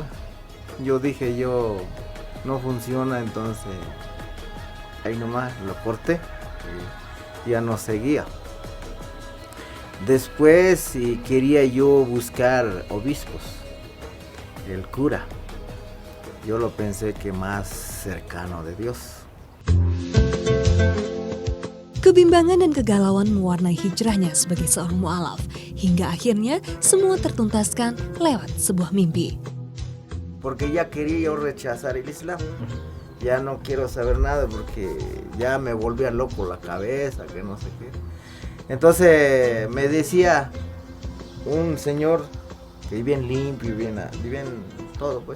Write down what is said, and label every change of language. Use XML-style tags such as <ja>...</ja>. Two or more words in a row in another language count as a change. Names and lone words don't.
<es>Yo dije, no funciona, entonces ahí nomás lo corté y ya no seguía. Después quería yo buscar obispos, el cura. Yo lo pensé que más cercano de Dios.</es> <id>Kebimbangan dan kegalauan mewarnai hijrahnya sebagai seorang mu'alaf, hingga akhirnya semua tertuntaskan lewat sebuah mimpi.</id> <es>Porque ya quería yo rechazar el Islam. ya no quiero saber nada porque ya me volvía loco la cabeza, que no sé qué. Entonces me decía un señor que bien limpio, bien todo pues.</es>